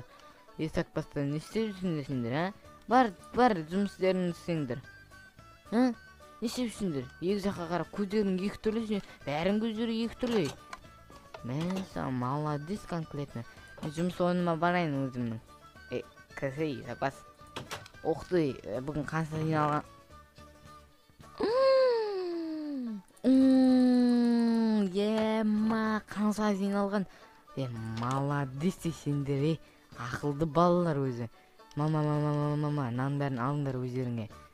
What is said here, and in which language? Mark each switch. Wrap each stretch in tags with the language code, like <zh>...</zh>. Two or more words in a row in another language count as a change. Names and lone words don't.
<kk>Есек бастан не істеп жүрсіңдер сендер, а? Бар жұмыстерін істеңдер. Не істеп жүрсіңдер? Екі жаққа қарап көздерің екі түрлі, бәрін көздері екі түрлі. Мен</kk> <ru>молодец конкретно.</ru> <kk>Жұмыс орныма барайын өзімнің.</kk> <ru>Красивый запас. Ух ты,</ru> <kk>бүгін қанша жиналған. Ема, қанша жиналған. Молодец сендер, ақылды балалар өзі. Мама, нан бәрін алыңдар өздеріңе.</kk>